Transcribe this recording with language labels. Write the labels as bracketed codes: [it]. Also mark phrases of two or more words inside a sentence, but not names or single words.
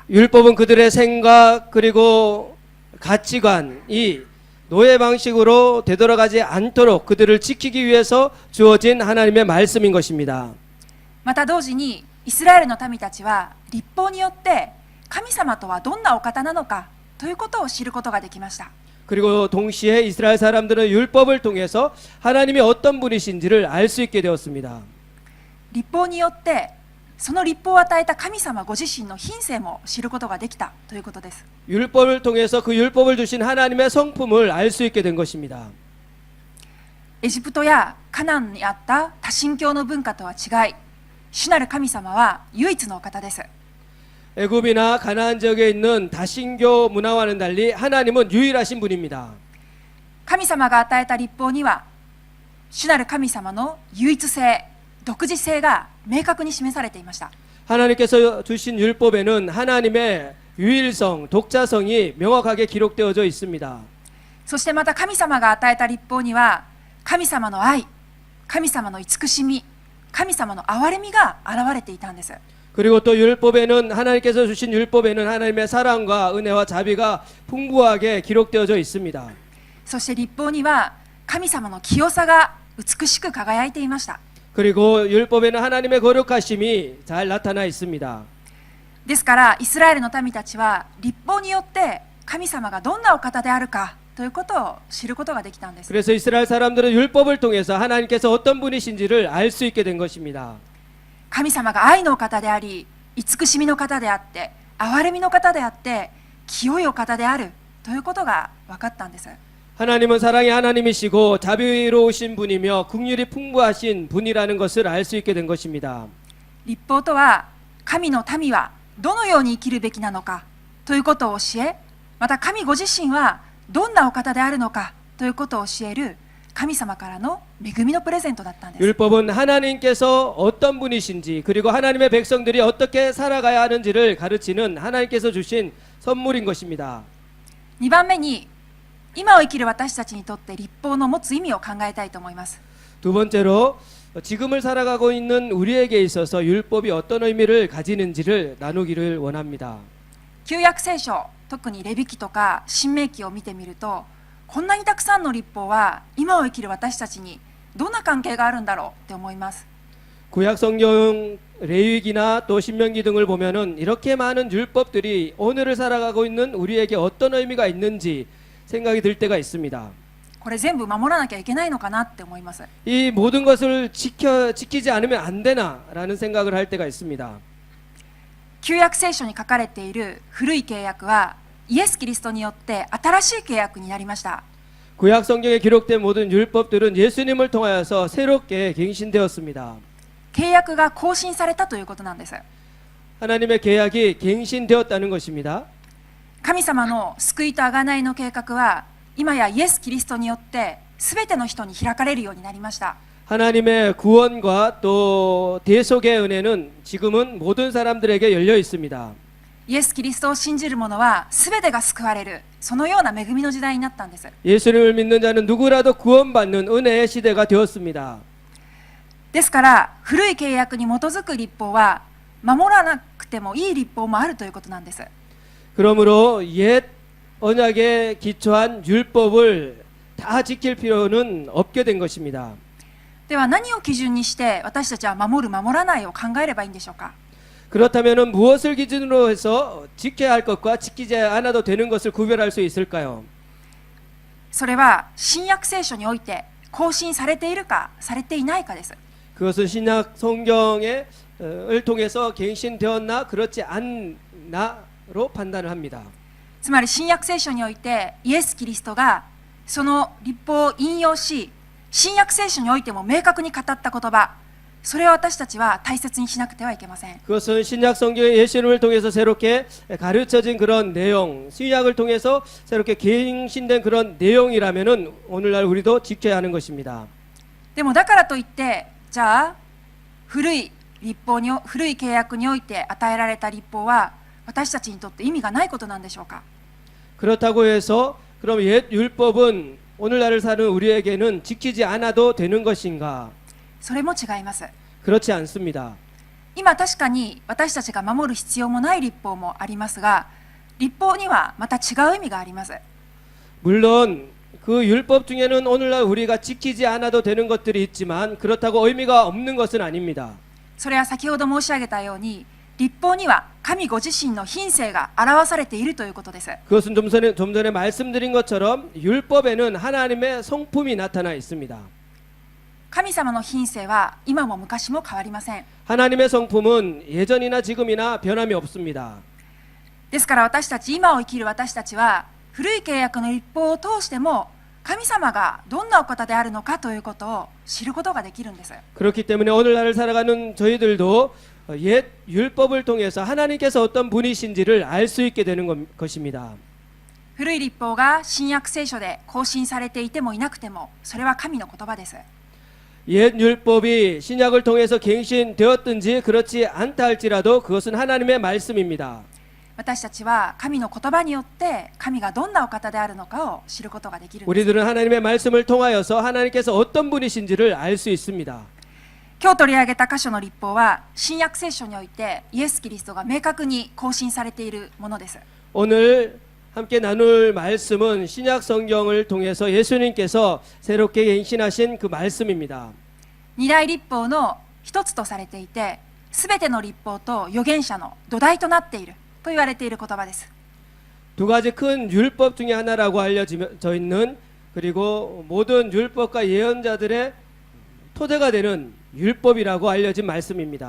[ko] 율법은 그들의 생각 그리고 가치관이 노예 방식으로 되돌아가지 않도록 그들을 지키기 위해서 주어진 하나님의 말씀인 것입니다. [ja] また同時にイスラエルの民たちは律法によって神様とはどんなお方なのかということを知ることができました。 [ko] 그리고 동시에 이스라엘 사람들은 율법을 통해서 하나님이 어떤 분이신지를 알 수 있게 되었습니다. [ja] 律法によってその律法を与えた神様ご自身の品性も知ることができたということです。 [ko] 율법을 통해서 그 율법을 주신 하나님의 성품을 알 수 있게 된 것입니다. [ja] エジプトやカナンにあった多神教の文化とは違い、主なる神様は唯一のお方です。 [ko] 애굽이나 가나안 지역에 있는 다신교 문화와는 달리 하나님은 유일하신 분입니다. [ja] 神様が与えた律法には主なる神様の唯一性、独自性が明確に示されていました。 [ko] 하나님께서 주신 율법에는 하나님의 유일성, 독자성이 명확하게 기록되어져 있습니다. [ja] そしてまた神様が与えた律法には神様の愛、神様の慈しみ、神様の憐れみが現れていたんです。 [ko] 그리고 또 율법에는 하나님께서 주신 율법에는 하나님의 사랑과 은혜와 자비가 풍부하게 기록되어져 있습니다. [ja] そして律法には神様の清さが美しく輝いていました。 [ko] 그리고 율법에는 하나님의 거룩하심이 잘 나타나 있습니다. [ja] ですからイスラエルの民たちは律法によって神様がどんなお方であるかということを知ることができたんです。 [ko] 그래서 이스라엘 사람들은 율법을 통해서 하나님께서 어떤 분이신지를 알 수 있게 된 것입니다. [ja] 神様が愛のお方であり、慈しみの方であって、憐れみの方であって、清いお方であるということが分かったんです。 [ko] 하나님은 사랑의 하나님이시고 자비로우신 분이며 긍휼이 풍부하신 분이라는 것을 알 수 있게 된 것입니다. [ja] 律法とは神の民はどのように生きるべきなのかということを教え、また神ご自身はどんなお方であるのかということを教える神様からの恵みのプレゼントだったんです。 [ko] 율법은 하나님께서 어떤 분이신지 그리고 하나님의 백성들이 어떻게 살아가야 하는지를 가르치는 하나님께서 주신 선물인 것입니다. [ja] 2 番目に今を生きる私たちにとって律法の持つ意味を考えたいと思います。 [ko] 두 번째로 지금을 살아가고 있는 우리에게 있어서 율법이 어떤 의미를 가지는지를 나누기를 원합니다. [ja] 旧約聖書、特にレビ記とか申命記を見てみると、こんなにたくさんの律法は今を生きる私たちにどんな関係があるんだろうって思います。 [ko] 구약 성경 레위기나 또 신명기 등을 보면은 이렇게 많은 율법들이 오늘을 살아가고 있는 우리에게 어떤 의미가 있는지 생각이 들 때가 있습니다. [ja] これ全部守らなきゃいけないのかなって思います。 [ko] 이 모든 것을 지키지 않으면 안 되나라는 생각을 할 때가 있습니다. [ja] 旧約聖書に書かれている古い契約はイエス・キリストによって新しい契約になりました。 [ko] 구약 성경에 기록된 모든 율법들은 예수님을 통하여서 새롭게 갱신되었습니다. [ja] 契約が更新されたということなんです。 [ko] 하나님의 계약이 갱신되었다는 것입니다. [ja] 神様の救いと贖いの計画は今やイエス・キリストによって全ての人に開かれるようになりました。 [ko] 하나님의 구원과 또 대속의 은혜는 지금은 모든 사람들에게 열려 있습니다. [ja] イエス・キリストを信じる者は全てが救われる、そのような恵みの時代になったんです。 [ko] 예수님을 믿는 자는 누구라도 구원받는 은혜의 시대가 되었습니다. [ja] ですから古い契約に基づく律法は守らなくてもいい律法もあるということなんです。 [ko] 그러므로 옛 언약에 기초한 율법을 다 지킬 필요는 없게 된 것입니다. [ja] では何を基準にして私たちは守る守らないを考えればいいんでしょうか。 [ko] 그렇다면 무엇을 기준으로 해서 지켜야 할 것과 지키지 않아도 되는 것을 구별할 수 있을까요? [ja] それは新約聖書において更新されているかされていないかです。 [ko] 그것은 신약 성경을 통해서 갱신되었나 그렇지 않나로 판단을 합니다. [ja] つまり新約聖書においてイエス・キリストがその律法を引用し、新約聖書においても明確に語った言葉、それを私たちは大切にしなくてはいけません。 [ko] 그것은 신약 성경의 예수님을 통해서 새롭게 가르쳐진 그런 내용, 신약을 통해서 새롭게 갱신된 그런 내용이라면은 오늘날 우리도 지켜야 하는 것입니다. [ja] でもだからといってじゃあ古い契約において与えられた律法は私たちにとって意味がないことなんでしょうか。 [ko] 그렇다고 해서 그럼 옛 율법은 오늘날을 사는 우리에게는 지키지 않아도 되는 것인가? [ja] それも違います。 [ko] 그렇지 않습니다. [ja] 今確かに私たちが守る必要もない律法もありますが、律法にはまた違う意味があります。 [ko] 물론 그 율법 중에는 오늘날 우리가 지키지 않아도 되는 것들이 있지만 그렇다고 의미가 없는 것은 아닙니다. [ja] それは先ほど申し上げたように律法には神ご自身の品性が表されているということです。 [ko] 그것은 좀 전에 말씀드린 것처럼 율법에는 하나님의 성품이 나타나 있습니다. [ja] 神様の品性は今も昔も変わりません。 [ko] 하나님의 성품은 예전이나 지금이나 변함이 없습니다. [ja] ですから私たち、今を生きる私たちは古い契約の律法を通しても神様がどんなお方であるのかということを知ることができるんです。 [ko] 그렇기 때문에 오늘날을 살아가는 저희들도 옛 율법을 통해서 하나님께서 어떤 분이신지를 알 수 있게 되는 것입니다. [ja] 古い律法が新約聖書で更新されていてもいなくてもそれは神の言葉です。 [ko] 옛 율법이 신약을 통해서 갱신되었든지 그렇지 않다 할지라도 그것은 하나님의 말씀입니다. [ja] 私たちは神の言葉によって神がどんなお方であるのかを知ることができるんです。 [ko] 우리들은 하나님의 말씀을 통하여서 하나님께서 어떤 분이신지를 알 수 있습니다. [ja] 今日取り上げた箇所の律法は新約聖書においてイエス・キリストが明確に更新されているものです。 [ko] 오늘 함께 나눌 말씀은 신약 성경을 통해서 예수님께서 새롭게 갱신하신 그 말씀입니다. [ja] 二大律法の一つとされていて、すべての律法と預言者の土台となっていると言われている言葉です。 [ko] 두 가지 큰 율법 중에 하나라고 알려져 있는 그리고 모든 율법과 예언자들의 토대가 되는 율법이라고 알려진 말씀입니다.